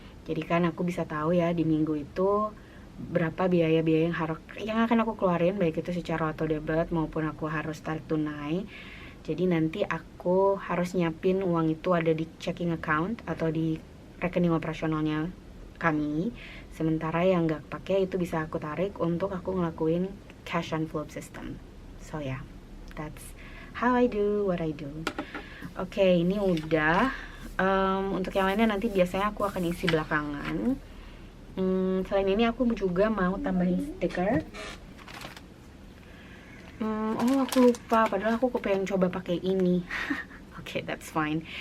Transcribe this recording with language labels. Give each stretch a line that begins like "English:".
Indonesian: Jadi kan aku bisa tahu ya di minggu itu berapa biaya-biaya yang akan aku keluarin, baik itu secara auto debit maupun aku harus tarik tunai. Jadi nanti aku harus nyiapin uang itu ada di checking account atau di rekening operasionalnya kami. Sementara yang nggak pakai itu bisa aku tarik untuk aku ngelakuin cash envelope system.
English: So yeah, that's how I do what I do.
Indonesian: Oke, ini udah. Untuk yang lainnya nanti biasanya aku akan isi belakangan. Selain ini aku juga mau tambahin stiker. Oh aku lupa, padahal aku pengen coba pakai ini. Oke,
English: that's fine.